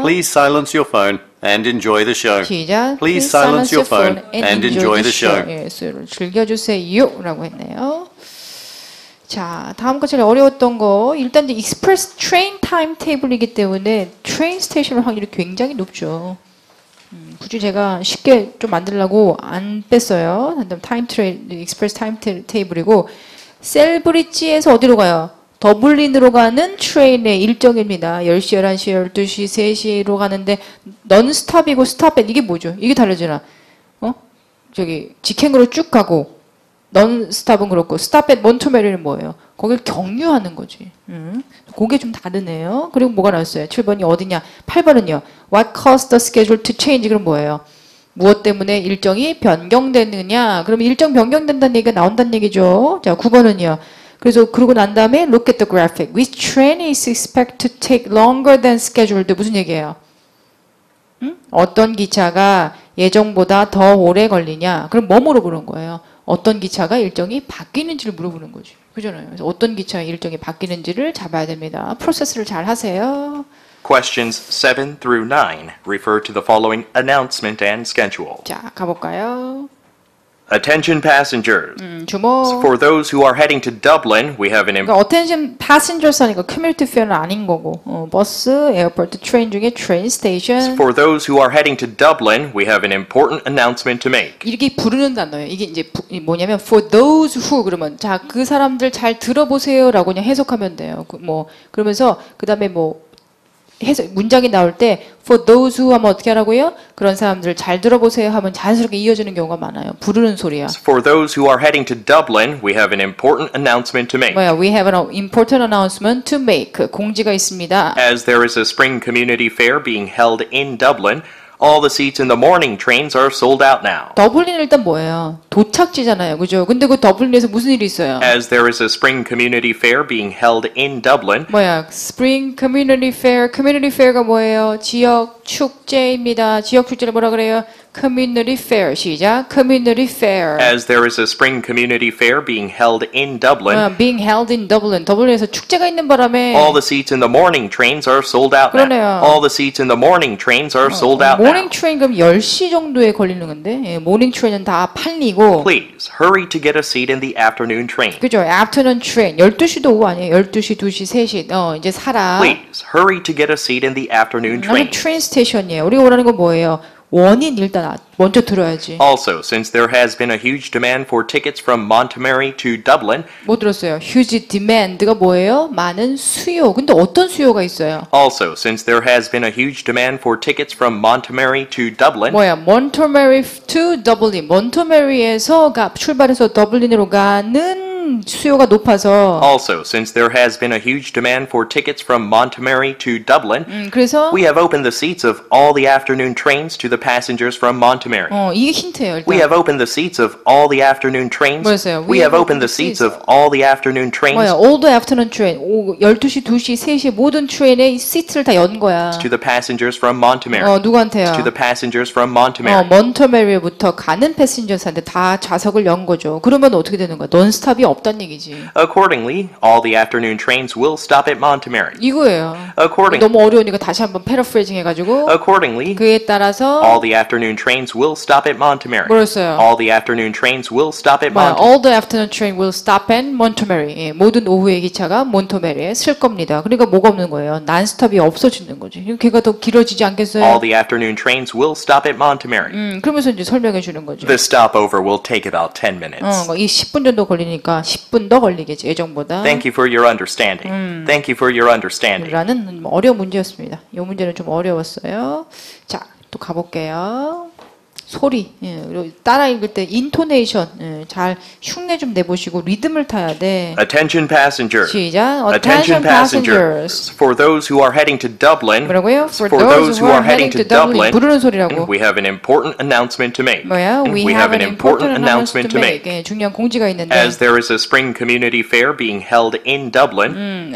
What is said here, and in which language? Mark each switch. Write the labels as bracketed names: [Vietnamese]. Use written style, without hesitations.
[English] please silence your phone and enjoy the show. [Korean] 시작. [English] Please silence your phone and enjoy the show. [Korean] 예, 즐겨주세요라고 했네요. 자, 다음 거 제일 어려웠던 거 일단 이제 익스프레스 트레인 타임 테이블이기 때문에 트레인 스테이션 확률이 굉장히 높죠. 굳이 제가 쉽게 좀 만들려고 안 뺐어요. 타임 트레인 익스프레스 타임 테이블이고 셀브리지에서 어디로 가요? 더블린으로 가는 트레인의 일정입니다. 10시, 11시, 12시, 3시로 가는데 넌스톱이고 스탑앤 이게 뭐죠? 이게 다르잖아. 저기 직행으로 쭉 가고 넌스톱은 그렇고 스탑앤 몬토메리는 뭐예요? 거길 경유하는 거지. 그게 좀 다르네요. 그리고 뭐가 나왔어요? 7번이 어디냐? 8번은요. [English] What caused the schedule to change? [Korean] 그럼 뭐예요? 무엇 때문에 일정이 변경되느냐? 그럼 일정 변경된다는 얘기가 나온다는 얘기죠. 자, 9번은요. 그래서 그러고 난 다음에 [English] look at the graphic. Which train is expected to take longer than scheduled? [Korean] 무슨 얘기예요? 어떤 기차가 예정보다 더 오래 걸리냐? 그럼 뭐 물어보는 거예요? 어떤 기차가 일정이 바뀌는지를 물어보는 거지. 그잖아요. 그래서 어떤 기차의 일정이 바뀌는지를 잡아야 됩니다. 프로세스를 잘 하세요. [English] Questions 7 through 9 refer to the following announcement and schedule. [Korean] 자, 가볼까요? [English] Attention passengers. [Korean] 주목. [English] For those who are heading to Dublin, we have an [Korean] 그러니까 attention passengers 하니까 community fare는 아닌 거고 버스, 에어포트, 트레인 중에 트레인 스테이션 [English] For those who are heading to Dublin, we have an important announcement to make. [Korean] 이렇게 부르는 단어예요. 이게 이제 뭐냐면 for those who 그러면 자, 그 사람들 잘 들어보세요라고 그냥 해석하면 돼요. 그러면서 그다음에 문장이 나올 때 for those who 하면 어떻게 하라고요? 그런 사람들 잘 들어보세요 하면 자연스럽게 이어지는 경우가 많아요. 부르는 소리야. [English] For those who are heading to Dublin, we have an important announcement to make. [Korean] 뭐야? [English] We have an important announcement to make. [Korean] 공지가 있습니다. [English] As there is a spring community fair being held in Dublin, all the seats in the morning trains are sold out now. [Korean] 더블린 일단 뭐예요? 도착지잖아요. 그죠? 근데 그 더블린에서 무슨 일이 있어요? [English] As there is a spring community fair being held in Dublin, [Korean] 뭐야? [English] Spring Community Fair. [Korean] Community Fair가 뭐예요? 지역 축제입니다. 지역 축제를 뭐라 그래요? [English] Community Fair. 시작. Community Fair. as there is a spring community fair being held in Dublin, being held in Dublin. [Korean] 더블린에서 축제가 있는 바람에 [English] all the seats in the morning trains are sold out [Korean] 그러네요. [English] now. All the seats in the morning trains are sold out [Korean] 모닝 [English] now. [Korean] 트레인 그럼 10시 정도에 걸리는 건데 예, 모닝 트레인은 다 팔리고 [English] Please hurry to get a seat in the afternoon train. [Korean] 그죠? afternoon train 12시도 오후 아니에요? 12시, 2시, 3시 이제 사라. Please hurry to get a seat in the afternoon 나는 트레인 스테이션이에요. 우리가 원하는 건 뭐예요? 원인 일단 먼저 들어야지. [English] Also, since there has been a huge demand for tickets from Montgomery to Dublin, [Korean] 뭐 들었어요? huge demand가 뭐예요? 많은 수요. 근데 어떤 수요가 있어요? [English] also, since there has been a huge demand for tickets from Montgomery to Dublin, [Korean] 뭐야? Montgomery to Dublin. 몬터메리에서 출발해서 더블린으로 가는 수요가 높아서 [English] Also, since there has been a huge demand for tickets from Montgomery to Dublin, [Korean] 그래서 [English] we have opened the seats of all the afternoon trains to the passengers from Montgomery. [Korean] 이게 힌트예요. [English] We [Korean] 일단. [English] have opened the seats of all the afternoon trains. [Korean] 뭐였어요? [English] We have opened the seats of all the afternoon trains [Korean] 뭐야? [English] all the afternoon train. [Korean] 12시, 2시, 3시 모든 트레인의 시트를 다 연 거야. [English] to the passengers from Montgomery. [Korean] 누구한테요? [English] To the passengers from Montgomery. [Korean] 몬터메리부터 가는 패신저스한테 다 좌석을 연 거죠. 그러면 어떻게 되는 거야? 넌스탑이 없다는 얘기지. [English] Accordingly, all the afternoon trains will stop at Montgomery. [Korean] 이거예요. [English] According, [Korean] 너무 어려우니까 다시 한번 패러프레이징 해가지고 [English] accordingly, [Korean] 그에 따라서 [English] all the afternoon trains will stop at Montgomery. [Korean] 뭐였어요? [English] All the afternoon trains will stop at [Korean] 뭐야? [English] Montgomery. All the afternoon train will stop at Montgomery. [Korean] 예, 모든 오후의 기차가 몬터메리에 쓸 겁니다. 그러니까 뭐가 없는 거예요? 난스톱이 없어지는 거지. 걔가 더 길어지지 않겠어요? [English] All the afternoon trains will stop at Montgomery. [Korean] 그러면서 이제 설명해 주는 거죠. [English] The stopover will take about 10 minutes. [Korean] 이 10분 정도 걸리니까 10분 더 걸리겠지 예정보다. [English] Thank you for your understanding. Thank you for your understanding. [Korean] 라는 어려운 문제였습니다. 이 문제는 좀 어려웠어요. 자, 또 가볼게요. 소리, 그리고 따라 읽을 때 인토네이션 잘 흉내 좀 내보시고 리듬을 타야 돼. [English] Attention passengers. [Korean] 시작. [English] Attention passengers. For those who are heading to Dublin. [Korean] 뭐라고요? [English] For those who are heading to Dublin. [Korean] 부르는 소리라고. [English] We have an important announcement to make. [Korean] 뭐야? [English] We have an important announcement to make. [Korean] 중요한 공지가 있는데. [English] As there is a spring community fair being held in Dublin.